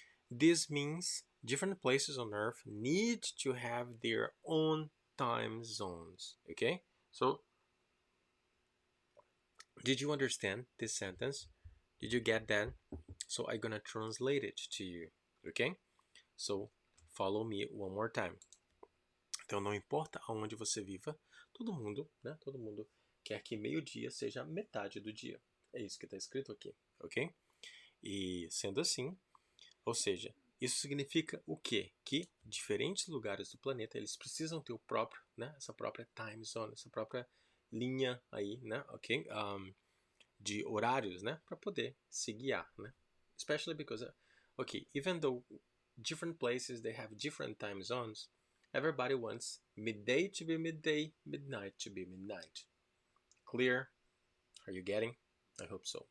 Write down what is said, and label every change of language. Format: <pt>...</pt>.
<en>This means different places on Earth need to have their own time zones. Okay? So, did you understand this sentence? Did you get that? So, I'm gonna translate it to you. Okay? So, follow me one more time.</en> <pt>Então, não importa aonde você viva, todo mundo, né? Todo mundo quer que meio-dia seja metade do dia. É isso que está escrito aqui, ok? E sendo assim, ou seja, isso significa o quê? Que diferentes lugares do planeta eles precisam ter o próprio, né? Essa própria time zone, essa própria linha aí, né? Ok? De horários, né? Para poder se guiar, né?</pt> <en>Especially because, okay, even though different places they have different time zones, everybody wants midday to be midday, midnight to be midnight. Clear? Are you getting? I hope so.</en>